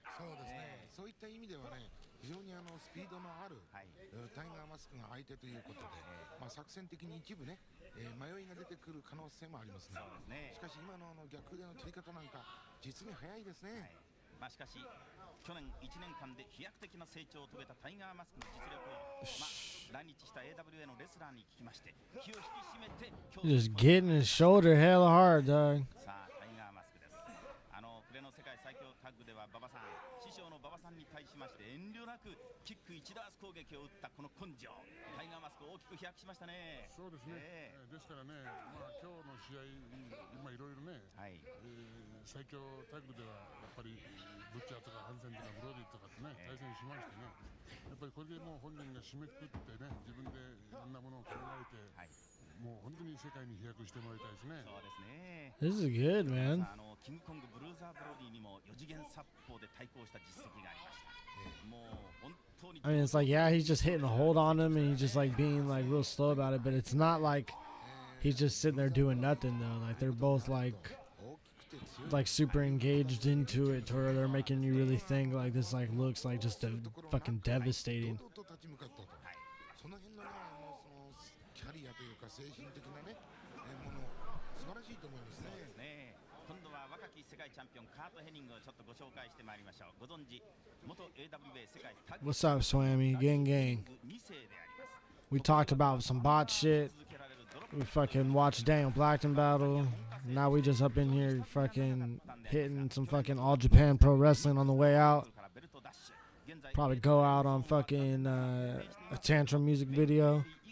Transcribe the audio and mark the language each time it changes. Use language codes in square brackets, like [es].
[ja] そうですね、そういった意味ではね非常にスピードのある、タイガーマスクが相手ということで、作戦的に一部ね、迷いが出てくる可能性もありますね。しかし今の逆腕の取り方なんか実に早いですね。しかし去年1年間で飛躍的な成長を遂げたタイガーマスクの実力を、来日した AWA のレスラーに聞きまして気を引き締めて [en] Just getting his shoulder hella hard, dog. [ja] さあタイガーマスクです。暮れの世界最強タッグでは馬場さん、師匠の馬場さんに対しまして遠慮なくキック1ダース攻撃を打ったこの根性、タイガーマスク大きく飛躍しましたね。そうですね、ですからね、今日の試合いろいろね、最強タッグではやっぱりブッチャーとかハンセンとかブロディとかってね、対戦しましてね、やっぱりこれでもう本人が締めくくってね、自分でいろんなものを考えて、もう本当に世界に飛躍してもらいたいですね。そうですね。 [en] This is good, man. [ja] キングコングブルーザーブロディにも4次元殺法で対抗した実績がありました。もう本当に [en] I mean, it's like, yeah, he's just hitting a hold on him and he's just like being like real slow about it, but it's not like he's just sitting there doing nothing though. Like they're both like super engaged into it to where they're making you really think like this like looks like just a fucking devastating. [ja] その辺のね、そのキャリアというか精神的なね、もの素晴らしいと思いますね。今度は若き世界チャンピオンカート・ヘニングをちょっとご紹介してまいりましょう。ご存知元 AWA 世界タッグ [en] What's up, Swammy? Gang, gang. [ja] 2世であります。 [en] We talked about some bot shit. We fucking watched Daniel Blackton battle. Now we just up in here fucking hitting some fucking All Japan Pro Wrestling on the way out. Probably go out on fucking a Tantrum music video.